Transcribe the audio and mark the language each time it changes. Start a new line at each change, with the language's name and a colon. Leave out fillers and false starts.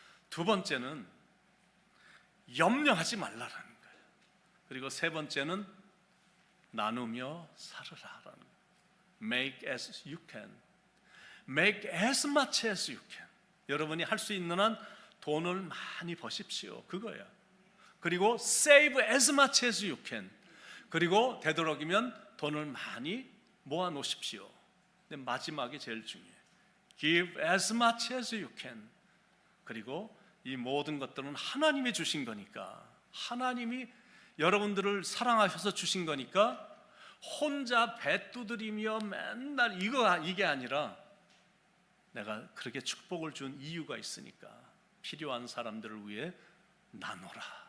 Korean: 두 번째는 염려하지 말라라는 거예요. 그리고 세 번째는 나누며 살으라라는 거예요.
English: Make as you can. Make as much as you can.
Korean: 여러분이 할 수 있는 한 돈을 많이 버십시오. 그거야.
English: 그리고 save as much as you can.
Korean: 그리고 되도록이면 돈을 많이 모아 놓으십시오. 근데 마지막이 제일 중요해요.
English: Give as much as you can.
Korean: 그리고 이 모든 것들은 하나님이 주신 거니까, 하나님이 여러분들을 사랑하셔서 주신 거니까 혼자 배 두드리며 맨날 이게 아니라 내가 그렇게 축복을 준 이유가 있으니까 필요한 사람들을 위해 나눠라.